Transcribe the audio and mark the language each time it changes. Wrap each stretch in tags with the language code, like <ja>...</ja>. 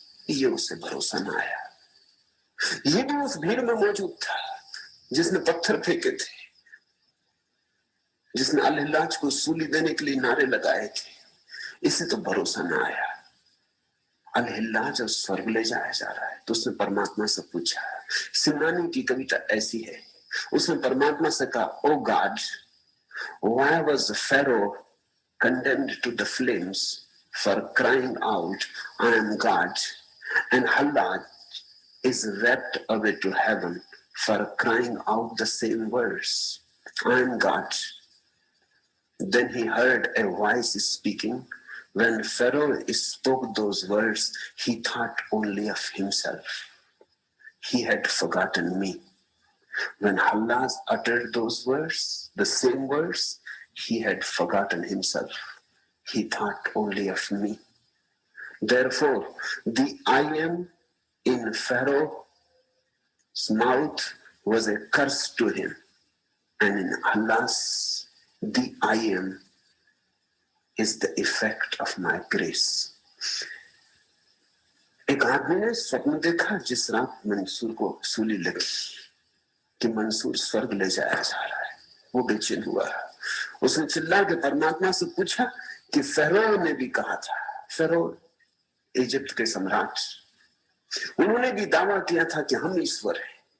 <hi>ये उसे भरोसा न आया। ये भी उस भीड़ में मौजूद था जिसने पत्थर फेंके थे, जिसने अल-हिल्लाज को सूली देने के लिए नारे लगाए थे। इसे तो भरोसा न आया, अल-हिल्लाज स्वर्ग ले जाया जा रहा है। तो उसने परमात्मा से पूछा। सिमनानी की कविता ऐसी है, उसने परमात्मा से कहा, ओ God,</hi> <en>why was Pharaoh condemned to the flames for crying out, I am God, and Allah is rapt away to heaven for crying out the same words, I am God. Then he heard a voice speaking. When Pharaoh spoke those words, he thought only of himself. He had forgotten me. When Allah uttered those words, the same words, he had forgotten himself. He thought only of me. Therefore, the I am in Pharaoh's mouth was a curse to him, and in Allah's, the I am is the effect of my grace.</en> <hi>एक आदमी ने स्वप्न देखा जिस रात मंसूर को सूली लगी कि मंसूर स्वर्ग ले जाया जा रहा है। वो बेचैन हुआ। उसने चिल्ला के परमात्मा से पूछा कि फेरो ने भी कहा था, फेरो इजिप्ट के सम्राट, उन्होंने भी दावा किया था कि हम ईश्वर हैं।</hi>